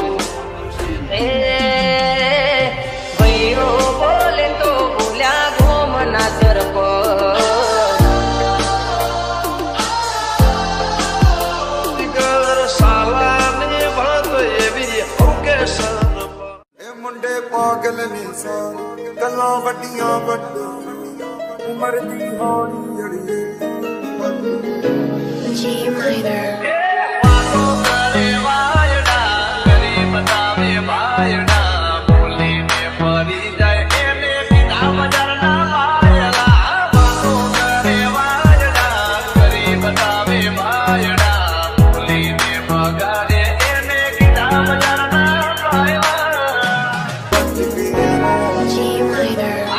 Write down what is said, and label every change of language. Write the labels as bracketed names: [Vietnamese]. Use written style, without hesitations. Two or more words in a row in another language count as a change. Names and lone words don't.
[Gujarati] એ ભાઈઓ બોલે તો બોલ્યા ઘૂમ ના સરપંચ. સાલાની વાત એવી [English] okay sir. [Punjabi] ਇਹ ਮੁੰਡੇ ਪਾਗਲ ਨੇ ਸਾਰੇ, ਗੱਲਾਂ ਵੱਡੀਆਂ ਵੱਡੀਆਂ, ਉਮਰ ਦੀ ਹੌਲੀ ਅੜੀਏ. [Gujarati] વાતો કરે વાયડા, કરી બતાવે ભાયડા, બોલીને ફરી જાય એને કીધા બજારના વાયડા. વાતો કરે વાયડા, કરી બતાવે ભાયડા, બોલીને ભગાડે એને કીધા બજારના વાયડા.